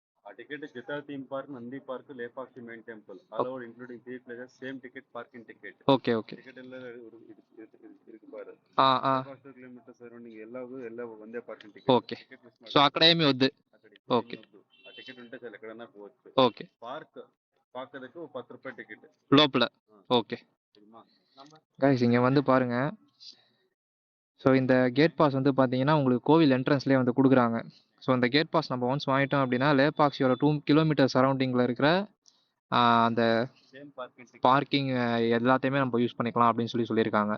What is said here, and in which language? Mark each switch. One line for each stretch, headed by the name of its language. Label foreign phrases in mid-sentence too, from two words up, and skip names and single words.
English: ticket is Jetta theme park, Nandi park, Lepakshi main temple. All over including 3 places, same ticket, parking ticket.
Tamil: ஓகே ஓகே. Ticket எல்லாம் இருக்கு பாரு. ఆ, ఆ,
English: 5 kilometers surrounding
Kannada: ಎಲ್ಲ ಒಂದೇ
English: parking ticket.
Telugu: ఓకే. సో అక్కడ ఏమి వద్దు. ఓకే ఆ టికెట్ ఉంటే చాలు ఎక్కడన్నా పోవచ్చు. ఓకే.
Tamil: பார்க்கறதுக்கு 10 ரூபாய் டிக்கெட்
Telugu: లోపల. ఓకే
Tamil: கைஸ், இங்கே வந்து பாருங்க. ஸோ இந்த
English: gate pass
Tamil: வந்து பார்த்தீங்கன்னா உங்களுக்கு கோவில் என்ட்ரன்ஸ்லேயே வந்து கொடுக்குறாங்க. ஸோ இந்த
English: gate pass
Tamil: நம்ம ஒன்ஸ் வாங்கிட்டோம் அப்படின்னா லேபாக்சியோட 2
English: kilometer surrounding
Tamil: இருக்கிற அந்த பார்க்கிங் எல்லாத்தையுமே நம்ம யூஸ் பண்ணிக்கலாம் அப்படின்னு சொல்லியிருக்காங்க.